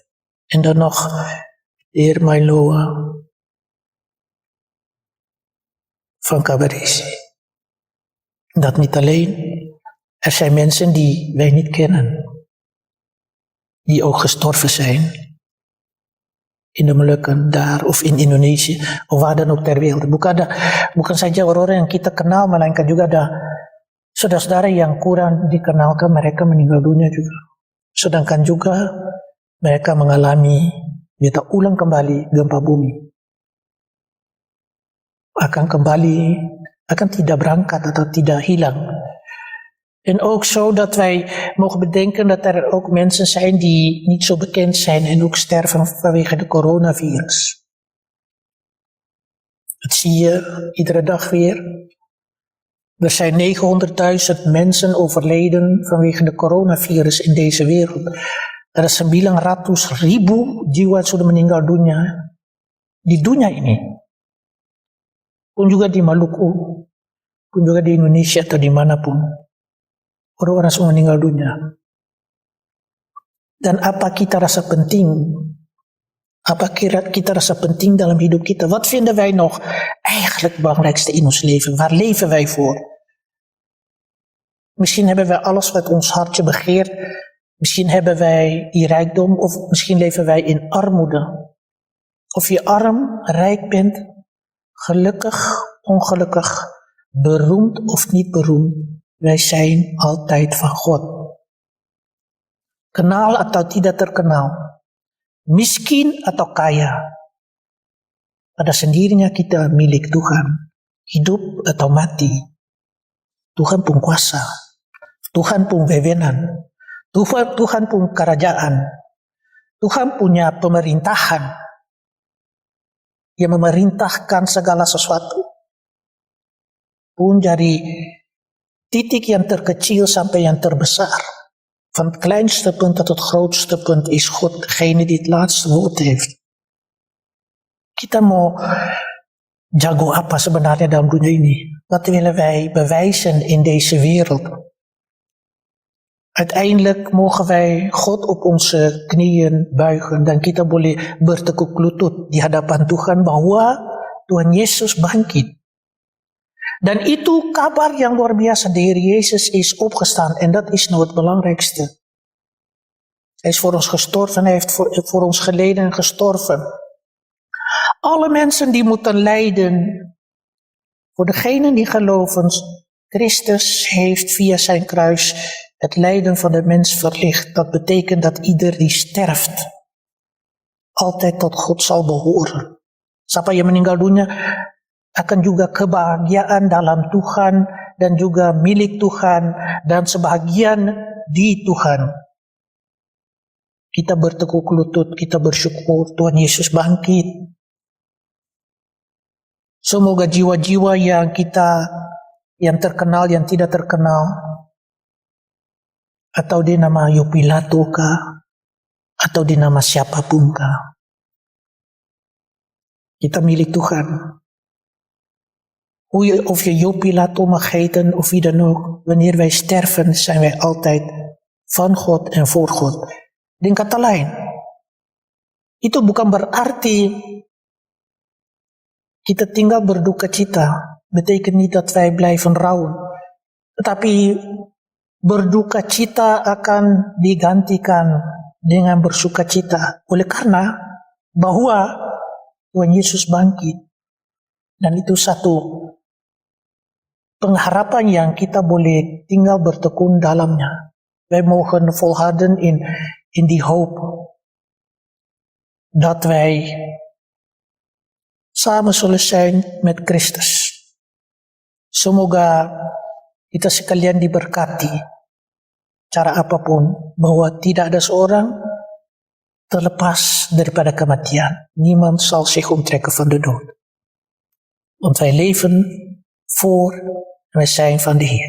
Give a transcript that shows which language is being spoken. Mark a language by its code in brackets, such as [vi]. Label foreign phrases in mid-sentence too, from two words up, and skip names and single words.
[nl] En dan nog de heer Mailoa van Cabarisi. Dat niet alleen, er zijn mensen die wij niet kennen, die ook gestorven zijn in de Molukken daar of in Indonesië of waar dan ook ter wereld. [id] Bukan saja orang-orang yang kita kenal, melainkan juga ada saudara-saudara yang kurang dikenalkan, mereka meninggal dunia juga. Sedangkan juga mereka mengalami, kita ulang kembali gempa bumi. Akan tidak berangkat atau tidak hilang. [nl] En ook zo dat wij mogen bedenken dat er ook mensen zijn die niet zo bekend zijn en ook sterven vanwege de coronavirus. Dat zie je iedere dag weer. Er zijn 900.000 mensen overleden vanwege de coronavirus in deze wereld. Er is [id] 900.000 jiwa sudah meninggal dunia di dunia ini. Pun juga di Maluku, pun juga di Indonesia atau dimanapun. Orang-orang semua meninggal dunia. Dan apa kita rasa penting? Apa kita rasa penting dalam hidup kita? [nl] Wat vinden wij nog eigenlijk het belangrijkste in ons leven? Waar leven wij voor? Misschien hebben wij alles wat ons hartje begeert. Misschien hebben wij die rijkdom. Of misschien leven wij in armoede. Of je arm, rijk bent, gelukkig, ongelukkig, beroemd of niet beroemd. Wij zijn altijd van God. [id] Kenal atau tidak terkenal, miskin atau kaya, pada sendirinya kita milik Tuhan. Hidup atau mati, Tuhan pun kuasa, Tuhan pun wewenang, Tuhan pun kerajaan, Tuhan punya pemerintahan yang memerintahkan segala sesuatu. Pun dari titik yang terkecil sampai yang terbesar. [nl] Van het kleinste punt tot het grootste punt is God degene die het laatste woord heeft. [id] Kita mau jago apa sebenarnya dalam dunia ini? [nl] Wat willen wij bewijzen in deze wereld? Uiteindelijk mogen wij God op onze knieën buigen [id] dan kita boleh bertekuk lutut di hadapan Tuhan bahwa Tuhan Yesus bangkit. Dan itu kabar yang luar biasa. [nl] De Heer Jezus is opgestaan. En dat is nou het belangrijkste. Hij is voor ons gestorven. Hij heeft voor ons geleden en gestorven. Alle mensen die moeten lijden. Voor degenen die geloven. Christus heeft via zijn kruis het lijden van de mens verlicht. Dat betekent dat ieder die sterft altijd tot God zal behoren. [id] Siapa yang meninggal dunia akan juga kebahagiaan dalam Tuhan dan juga milik Tuhan dan sebahagian di Tuhan. Kita bertekuk lutut, kita bersyukur Tuhan Yesus bangkit. Semoga jiwa-jiwa yang terkenal, yang tidak terkenal, atau di nama Yopilato kah, atau di nama siapapun kah, kita milik Tuhan. [nl] Of je Yopilato mag heten of wie dan ook, wanneer wij sterven zijn wij altijd van God en voor God. [id] Dengan kata lain, itu bukan berarti kita tinggal berduka cita. [nl] Betekent niet dat wij blijven rouwen. [id] Tetapi berduka cita akan digantikan dengan bersuka cita. Oleh karena bahwa Tuhan Yesus bangkit. Dan itu satu pengharapan yang kita boleh tinggal bertekun dalamnya. [nl] Wij mogen volharden in die hoop dat wij samen zullen zijn met Christus. [id] Semoga kita sekalian diberkati cara apapun, bahwa tidak ada seorang terlepas daripada kematian. [nl] Niemand zal zich onttrekken van de dood. Want wij leven voor en wij zijn van de Heer.